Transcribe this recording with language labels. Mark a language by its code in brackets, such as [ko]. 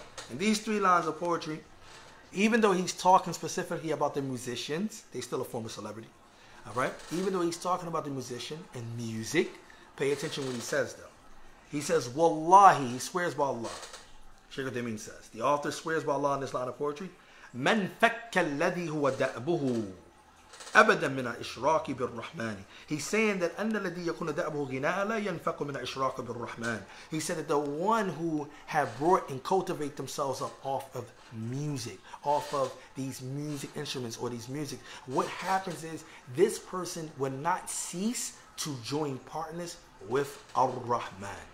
[en] In these 3 lines of poetry, even though he's talking specifically about the musicians, they still a form of celebrity. Alright? Even though he's talking about the musician and music, pay attention what he says though. He says, Wallahi, he swears by Allah. Shaykh al-Taymin says, the author swears by Allah in this line of poetry. [ar] من فك الذي هو دأبه أبدا من الإشراك بالرحمن. [en] He's saying that [ar] أن الذي يكون دأبه غناء لا ينفك من الإشراك بالرحمن. [en] He said that the one who have brought and cultivate themselves up off of music, off of these music instruments or these music, what happens is this person will not cease to join partners with Ar-Rahman.